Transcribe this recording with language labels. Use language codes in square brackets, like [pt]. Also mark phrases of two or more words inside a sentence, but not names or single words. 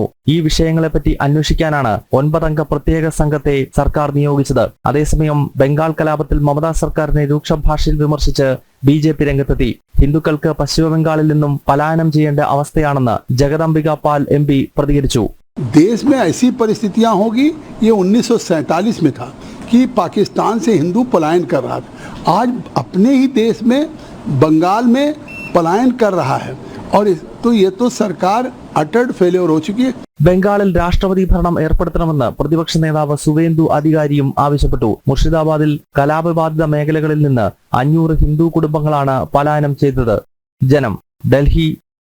[ml] ഈ വിഷയങ്ങളെപ്പറ്റി അന്വേഷിക്കാനാണ് 9 അംഗ പ്രത്യേക സംഘത്തെ സർക്കാർ നിയോഗിച്ചത്. അതേസമയം ബംഗാൾ കലാപത്തിൽ മമതാ സർക്കാരിനെ രൂക്ഷ ഭാഷയിൽ വിമർശിച്ച് BJP രംഗത്തെത്തി. ഹിന്ദുക്കൾക്ക് പശ്ചിമ ബംഗാളിൽ നിന്നും പലായനം ചെയ്യേണ്ട അവസ്ഥയാണെന്ന് ജഗദംബിക പാൽ MP പ്രതികരിച്ചു. [hi] देश में ऐसी परिस्थितियां होगी, ये 1947 में था कि पाकिस्तान से हिंदू पलायन कर रहा था. आज अपने ही देश में बंगाल में पलायन कर रहा है और तो ये तो सरकार [en] uttered failure [hi] हो चुकी है. [ml] ബംഗാളിൽ രാഷ്ട്രപതി ഭരണം ഏർപ്പെടുത്തണമെന്ന് പ്രതിപക്ഷ നേതാവ് സുവേന്ദു അധികാരിയും ആവശ്യപ്പെട്ടു. മുർഷിദാബാദിൽ കലാപബാധിത മേഖലകളിൽ നിന്ന് 500 ഹിന്ദു കുടുംബങ്ങളാണ് പലായനം ചെയ്തത്. ജനം, ഡൽഹി.